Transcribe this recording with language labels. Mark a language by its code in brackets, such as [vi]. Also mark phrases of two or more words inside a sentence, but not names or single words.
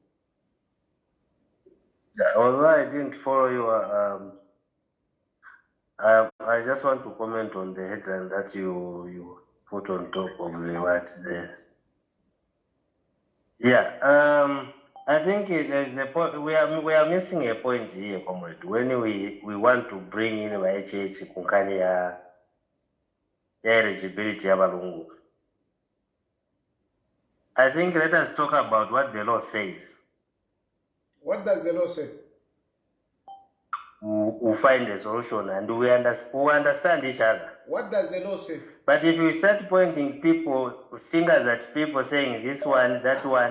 [en] Although I didn't follow you, I just want to comment on the headline that you put on top of the what there. Yeah, I think there's a point. We are missing a point here, comrade. When we want to bring in HH [bem] kunkani ya eligibility ya balungu. [en] I think let us talk about what the law says. What does the law say? We find a solution and we understand each other. What does the law say? But if you start pointing fingers at people saying this one, that one,